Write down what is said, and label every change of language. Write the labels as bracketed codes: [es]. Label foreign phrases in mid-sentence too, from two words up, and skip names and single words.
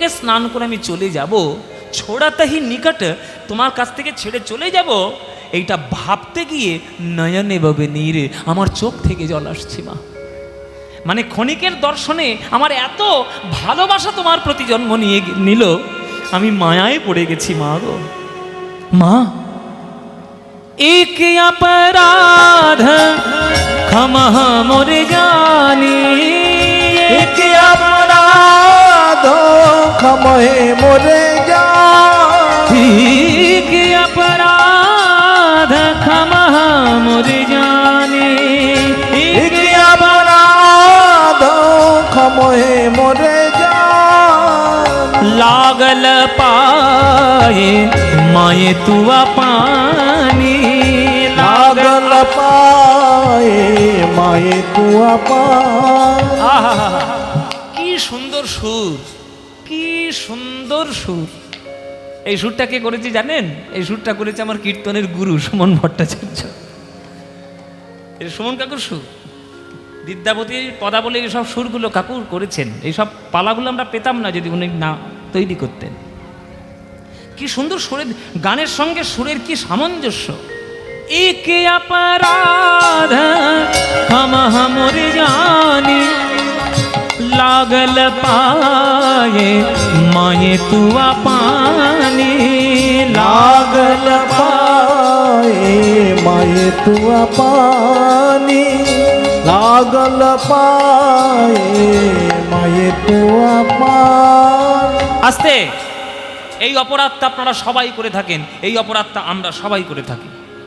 [bn] স্নান করে আমি চলে যাব ছোড়াতেই নিকট তোমার কাছ থেকে ছেড়ে চলে যাব এইটা ভাবতে গিয়ে নয়নে বাবে নীরে আমার চোখ থেকে জল আসছে মা মানে ক্ষণিকের দর্শনে আমার এত ভালোবাসা তোমার প্রতি জন্ম নিয়ে নিল আমি মায়ায় পড়ে গেছি মা গো মা [mai] एक अपराध क्षमा मोरे जानी एक अपराध क्षमहे मोरे जा एक अपराध क्षमा मोरे जानी एक अपराध क्षमहे मोरे जा लागल पाए माए तुआ पानी लागल पाए माए तुआ पा [bn] আহা কি সুন্দর সুর কি সুন্দর সুর এই সুরটা কে করেছে জানেন এই সুরটা করেছে আমার কীর্তনের গুরু সুমন ভট্টাচার্য এই সুমন কাকুর সুর বিদ্যাপতির পদাবলী এইসব সুরগুলো কাকুর করেছেন এইসব পালাগুলো আমরা পেতাম না যদি উনি না তৈরি করতেন কি সুন্দর সুরের গানের সঙ্গে সুরের কি সামঞ্জস্য [mai] एक अपराध हम हमर जानी लागल पाए माए तुआ पानी लागल पाए माए तुआ पानी लागल पाए माए तुआ पानी [bn] আস্তে এই অপরাধটা আপনারা সবাই করে থাকেন এই অপরাধটা আমরা সবাই করে থাকি